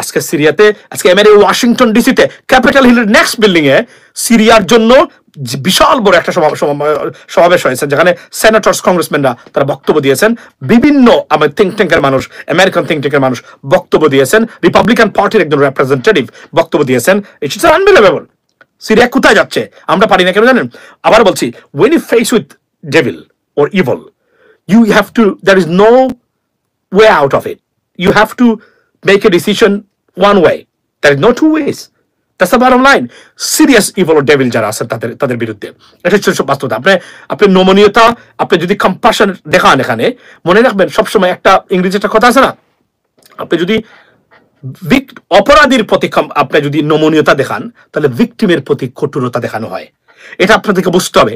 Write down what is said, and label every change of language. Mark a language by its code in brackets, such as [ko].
[bn] আজকে সিরিয়াতে, আজকে আমেরিকা ওয়াশিংটন ডিসিতে ক্যাপিটাল হিলের নেক্সট বিল্ডিং এ সিরিয়ার জন্য বিশাল বড় একটা সমাবেশ হয়েছে, যেখানে সেনেটরস, কংগ্রেসম্যানরা তারা বক্তব্য দিয়েছেন, বিভিন্ন আমার থিঙ্ক ট্যাঙ্কের মানুষ, আমেরিকান থিঙ্ক ট্যাঙ্কের মানুষ বক্তব্য দিয়েছেন, রিপাবলিকান পার্টির একজন রিপ্রেজেন্টেটিভ বক্তব্য দিয়েছেন। [en] It's unbelievable. [bn] সিরিয়া কোথায় যাচ্ছে আমরা পারি না কেন জানেন? আবার বলছি, [en] when you face with devil or evil, you have to, there is no way out of it. You have to make a decision one way. There is no two ways. That's the bottom line. Serious evil or devil [bn] যারা আছেন তাদের বিরুদ্ধে, এটা হচ্ছে বাস্তবতা। আপনি নমনীয়তা, আপনি যদি কম্পাশন দেখান, এখানে মনে রাখবেন সবসময় একটা ইংরেজি একটা কথা আছে না, আপনি যদি অপরাধীর প্রতি আপনি যদি নমনীয়তা দেখান, তাহলে ভিকটিমের প্রতি কঠোরতা দেখানো হয়। এটা আপনাদেরকে বুঝতে হবে।